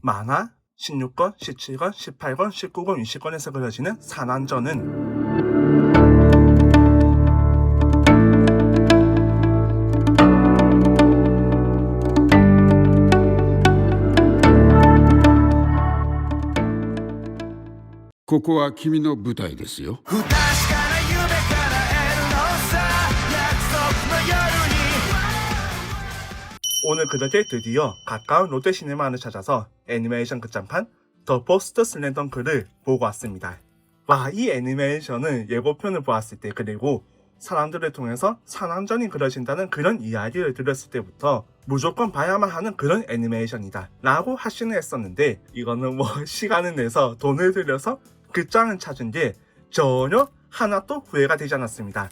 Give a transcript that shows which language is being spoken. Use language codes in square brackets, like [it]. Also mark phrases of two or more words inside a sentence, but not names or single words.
[ko] 만화 16권, 17권, 18권, 19권, 20권에서 그려지는 산안전은 [ja] ここは君の舞台ですよ。 [ko] 오늘 그렇게 드디어 가까운 롯데시네마를 찾아서 애니메이션 극장판 더 퍼스트 슬램덩크를 보고 왔습니다. 와, 이 애니메이션은 예고편을 보았을 때, 그리고 사람들을 통해서 산안전이 그려진다는 그런 이야기를 들었을 때부터 무조건 봐야만 하는 그런 애니메이션이다 라고 하시는 했었는데, 이거는 뭐 시간을 내서 돈을 들여서 극장을 찾은 게 전혀 하나도 후회가 되지 않았습니다.